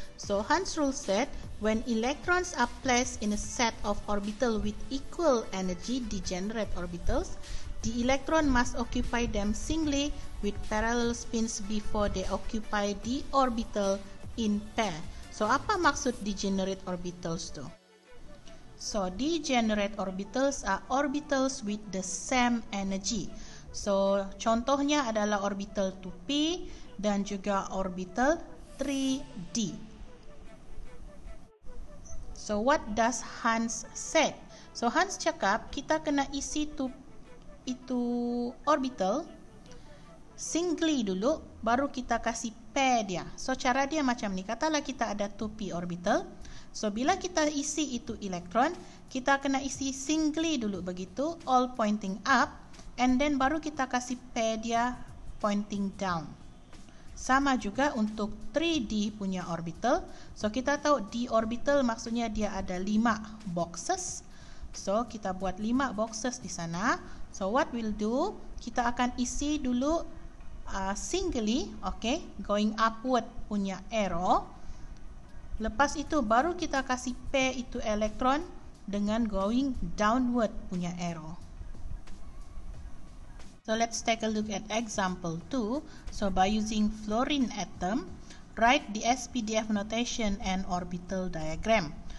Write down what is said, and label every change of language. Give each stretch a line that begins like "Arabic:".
English: So Hund's rule said when electrons are placed in a set of orbitals with equal energy, degenerate orbitals, the electron must occupy them singly with parallel spins before they occupy the orbital in pair. So
Malay: apa maksud
English: degenerate orbitals
Malay: tu?
English: So degenerate orbitals are orbitals with the same energy.
Malay: So contohnya adalah orbital 2p dan juga orbital 3d.
English: So what does Hund's say?
Malay: So Hund's cakap kita kena isi itu orbital singly dulu, baru kita kasih pair dia. So cara dia macam ni, katalah kita ada 2p orbital. So bila kita isi itu elektron, kita kena isi singly dulu begitu,
English: all pointing up. And then
Malay: baru kita kasih pair dia
English: pointing down.
Malay: Sama juga untuk 3D punya orbital. So kita tahu D orbital maksudnya dia ada 5 boxes. So kita buat 5 boxes di sana.
English: So what we'll do,
Malay: kita akan isi dulu singly, okay,
English: going upward
Malay: punya arrow. Lepas itu baru kita kasih pair itu elektron dengan
English: going downward
Malay: punya arrow.
English: So let's take a look at example 2. So by using fluorine atom, write the SPDF notation and orbital diagram.